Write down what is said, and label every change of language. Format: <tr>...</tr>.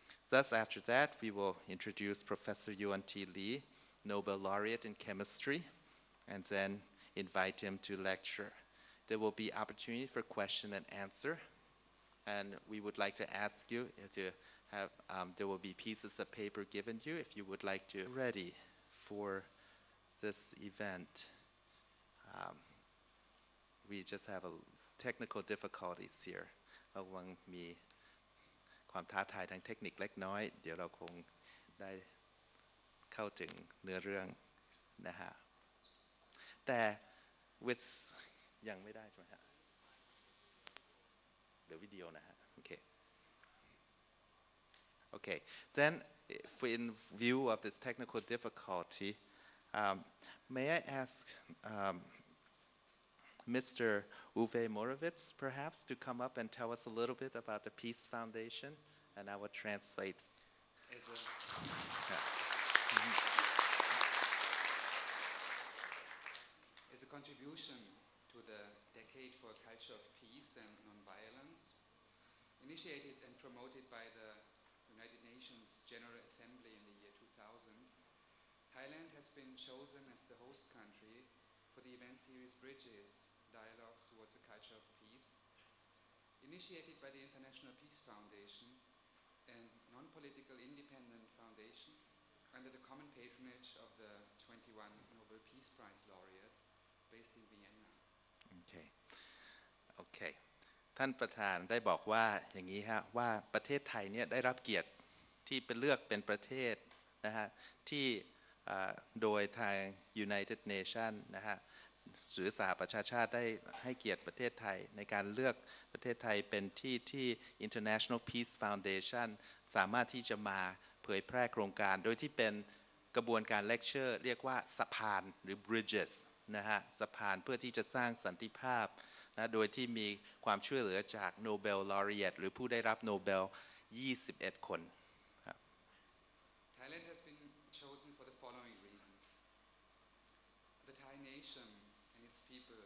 <en>Thus, after that, we will introduce Professor Yuan Lee, Nobel Laureate in chemistry, and then invite him to lecture. There will be opportunity for question and answer, and we would like to ask you to have, there will be pieces of paper given you if you would like to ready for this event. We just have technical difficulties here</en> <th>ระวังมีความท้าทายทางเทคนิคเล็กน้อยเดี๋ยวเราคงได้เข้าถึงเนื้อเรื่องนะฮะ แต่</th> <en>with</en> <th>ยังไม่ได้ใช่ไหมฮะเดี๋ยววิดีโอนะฮะโอเค</th> <en>Okay then in view of this technical difficulty may I ask Mr. Uwe Moravitz, perhaps, to come up and tell us a little bit about the Peace Foundation, and I will translate. As a contribution to the Decade for a Culture of Peace and Nonviolence, initiated and promoted by the United Nations General Assembly in the year 2000, Thailand has been chosen as the host country for the event series Bridges, Dialogues Towards a Culture of Peace, initiated by the International Peace Foundation and non-political independent foundation under the common patronage of the 21 Nobel Peace Prize laureates based in Vienna. Okay.</en> <th>ท่านประธานได้บอกว่าอย่างนี้ฮะว่าประเทศไทยเนี่ยได้รับเกียรติที่เป็นเลือกเป็นประเทศนะฮะที่ โดยทาง United Nations นะฮะหรือสหประชาชาติได้ให้เกียรติประเทศไทยในการเลือกประเทศไทยเป็นที่ International Peace Foundation สามารถที่จะมาเผยแพร่โครงการโดยที่เป็นกระบวนการเลคเชอร์เรียกว่าสะพานหรือ bridges นะฮะสะพานเพื่อที่จะสร้างสันติภาพนะโดยที่มีความช่วยเหลือจาก Nobel Laureate หรือผู้ได้รับโนเบล21 คน</th> <en>Thailand has been chosen for the following reasons. The Thai nation and its people</en>